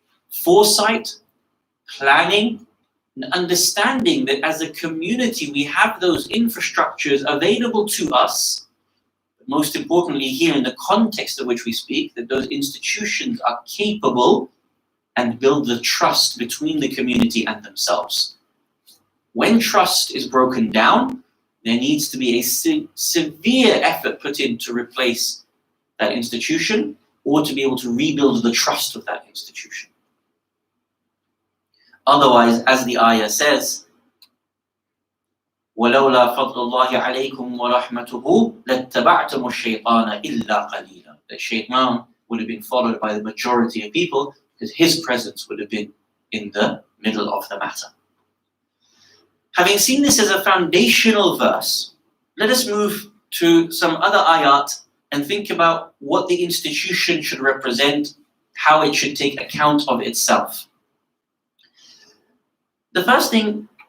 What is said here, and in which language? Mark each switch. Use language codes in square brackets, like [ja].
[en] Foresight, planning, and understanding that as a community we have those infrastructures available to us, but most importantly here in the context of which we speak, that those institutions are capable and build the trust between the community and themselves. When trust is broken down, there needs to be a severe effort put in to replace that institution or to be able to rebuild the trust of that institution. Otherwise, as the ayah says, [ar] وَلَوْلَا فَضْلُ اللَّهِ عَلَيْكُمْ وَرَحْمَتُهُ لَاتَّبَعْتُمُ الشَّيْطَانَ إِلَّا قَلِيلًا. [en] The shaitan would have been followed by the majority of people because his presence would have been in the middle of the matter. Having seen this as a foundational verse, let us move to some other ayat and think about what the institution should represent, how it should take account of itself. The first thing